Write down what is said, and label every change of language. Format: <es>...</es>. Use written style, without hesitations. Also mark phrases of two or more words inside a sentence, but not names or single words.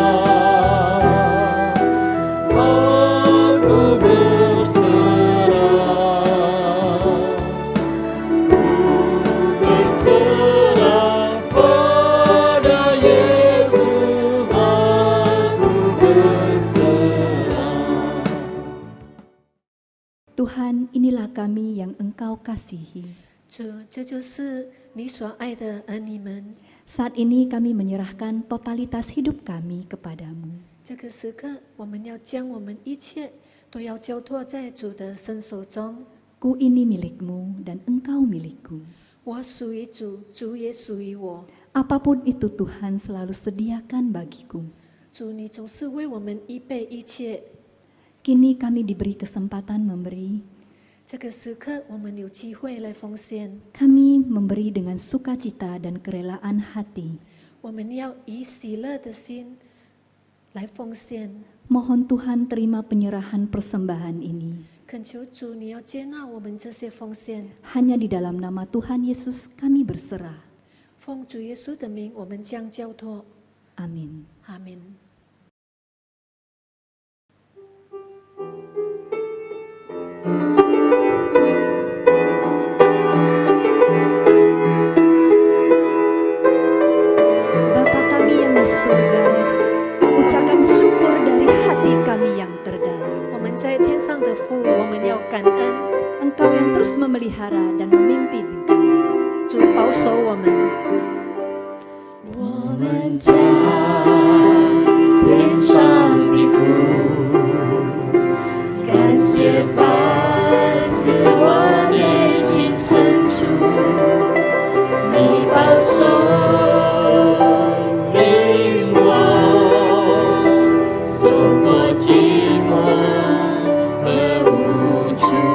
<id>Aku berserah pada Yesus, aku berserah. Tuhan, inilah kami yang Engkau kasihi.</id> <zh>主，这就是你所爱的儿女们。</zh> <id>Saat ini kami menyerahkan totalitas hidup kami kepadamu.</id> <zh>这个时刻，我们要将我们一切都要交托在主的伸手中。</zh> <id>Ku ini milikmu dan Engkau milikku.</id> <zh>我属于主，主也属于我。</zh> <id>Apapun itu Tuhan selalu sediakan bagiku.</id> <zh>主，你总是为我们预备一切。</zh> <id>Kini kami diberi kesempatan memberi.</id> <zh>这个时刻，我们有机会来奉献。</zh> <id>Kami memberi dengan sukacita dan kerelaan hati.</id> <zh>我们要以喜乐的心来奉献。</zh> <id>Mohon Tuhan terima penyerahan persembahan ini.</id> <zh>恳求主，你要接纳我们这些奉献。</zh> <id>Hanya di dalam nama Tuhan Yesus kami berserah.</id> <zh>奉主耶稣的名，我们将交托。</zh> <id>Amin.</id> <zh>阿门。</zh> <id>Bapa kami yang di surga, ucapkan syukur dari hati kami yang terdalam.</id> <zh>我们在天上的父，我们要感恩。</zh> <id>Engkau yang terus memelihara dan memimpin kami.</id> <zh>主保守我们。我们在天上的父，感谢发自我内心深处，你保守领我走过寂寞和无助。</zh>